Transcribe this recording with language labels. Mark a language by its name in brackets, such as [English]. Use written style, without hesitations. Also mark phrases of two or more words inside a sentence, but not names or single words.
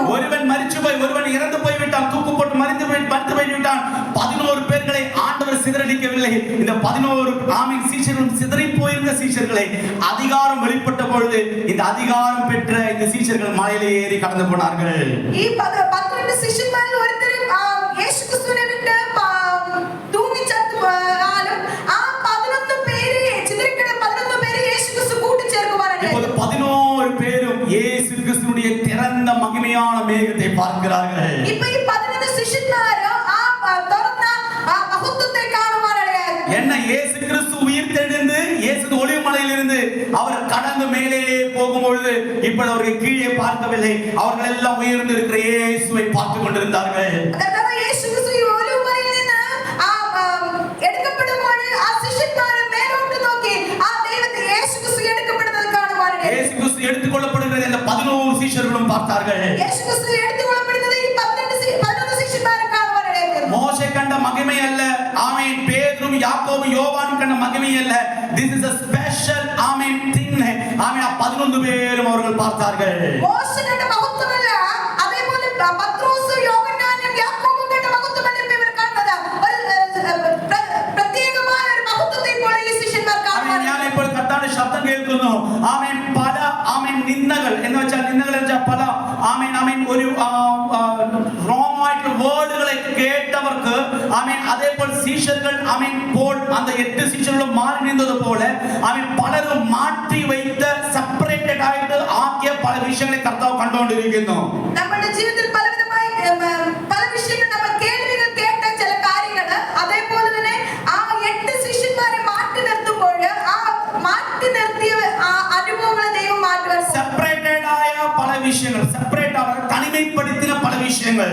[Tamil] ஒருவன் மரிச்சு போய் ஒருவன் இறந்து போய் விட்டான், தூக்கு போட்டு மரித்து போய் விட்டான். 11 பேர்களை ஆண்டவர் சிதறடிக்கவில்லை. இந்த 11 ஆமென் சீஷர்களும் சிதறி போயிருந்த சீஷர்களை அதிகாரம் வெளிப்பட்ட பொழுது இந்த அதிகாரம் பெற்ற இந்த சீஷர்கள் மலையிலே ஏறி கடந்து போனார்கள். [Malayalam] ഈ 12 ശിഷ്യന്മാരിൽ ഒരുത്തരും യേശു ക്രിസ്തുവിനെ വിട്ട് തൂങ്ങിച്ചത്താലും ആ 11 പേരെ ചിതറിക്കിട 11 പേരെ യേശു ക്രിസ്തു കൂട്ടിച്ചേർക്കുവാനാണ്. [Tamil] இப்போது 11 பேரும் இயேசு கிறிஸ்துவினுடைய திறந்த மகிமையான மேகத்தை பார்க்கிறார்கள். [Malayalam] ഇപ്പോ ഈ 11 ശിഷ്യന്മാരും ആ തുറന്ന ആ മഹത്വത്തെ കാണുവാനാണ്. [Tamil] என்ன இயேசு கிறிஸ்து உயிர்த்தெழுந்து இயேசு ஒலிவமலையிலிருந்து அவர் கடந்து மேலே போகும்பொழுது இப்பொழுது அவர்கள் கீழே பார்க்கவில்லை, அவர்கள் எல்லாம் உயர்ந்து இருக்கிற இயேசுவை பார்த்து கொண்டிருந்தார்கள். [Malayalam] കർത്താവായ യേശു ക്രിസ്തു ഈ ഒലിവുമലയിൽ നിന്ന് എടുക്കപ്പെടുമ്പോൾ ആ ശിഷ്യന്മാർ മേലോട്ട് നോക്കി ആ ദൈവത്തെ യേശു ക്രിസ്തു എടുക്കപ്പെടുന്നത് കാണുവാനാണ്. [Tamil] இயேசு கிறிஸ்து எடுத்துக்கொள்ளப்படுகிறது இந்த 11 சீஷர்களும் பார்த்தார்கள். [Malayalam] യേശു ക്രിസ്തു എടുത്തുകൊള്ളപ്പെടുന്നത് ഈ 11 ശിഷ്യന്മാരും കാണുവാനാണ്. [Tamil] மோசே கண்ட மகிமை அல்ல, ஆமென், பேதுரும் யாக்கோபும் யோவானும் கண்ட மகிமை அல்ல. [English] This is a special ஆமென் thing. ஆமென். [Tamil] 11 பேரும் அவர்கள் பார்த்தார்கள். [Malayalam] മോശെ കണ്ട മഹത്വമല്ല, അതേപോലെ പത്രോസും യോഹന്നാനും യാക്കോബും കണ്ട മഹത്വമല്ല ഇവർ കാണുന്നത്. ഒരു പ്രത്യേകമായ ഒരു മഹത്വത്തെ ഇപ്പോൾ ഈ ശിഷ്യന്മാർ കാണുവാനാണ്. ഞാൻ ഇപ്പോൾ കർത്താവിന്റെ ശബ്ദം കേൾക്കുന്നു. ആമേൻ. പല ആമേൻ നിന്ദകൾ എന്ന് വെച്ചാൽ പല ആമേൻ ആമേൻ ഒരു റോങ് ആയിട്ടുള്ള വേർഡുകളെ കേട്ടവർക്ക് [Tamil] அதே போல் சீஷர்கள் போல் அந்த 8 சீஷர்களும் மாறி நின்றது போல பலரும் மாற்றி வைத்த செப்பரேட்டட் ஆகிட்டு ஆக்கிய பல விஷயங்களை கர்த்தாവ് കണ്ടുകൊണ്ടിരിക്കുന്നു. [Malayalam] നമ്മുടെ ജീവിതത്തിൽ പലവിധമായി പല വിഷയങ്ങൾ നമ്മൾ കേൾവികൾ കേട്ട ചില കാര്യങ്ങൾ അതേപോലെ തന്നെ ആ 8 ശിഷ്യന്മാരെ മാറ്റി നിർത്തുമ്പോൾ ആ മാറ്റി നിർത്തിയ ആ അനുഭവങ്ങളെ ദൈവം മാറ്റുവാൻ സെപ്പറേറ്റഡ് ആയ പല വിഷയങ്ങൾ സെപ്പറേറ്റ് അവർ തനിമപ്പെടുത്തിയ പല വിഷയങ്ങൾ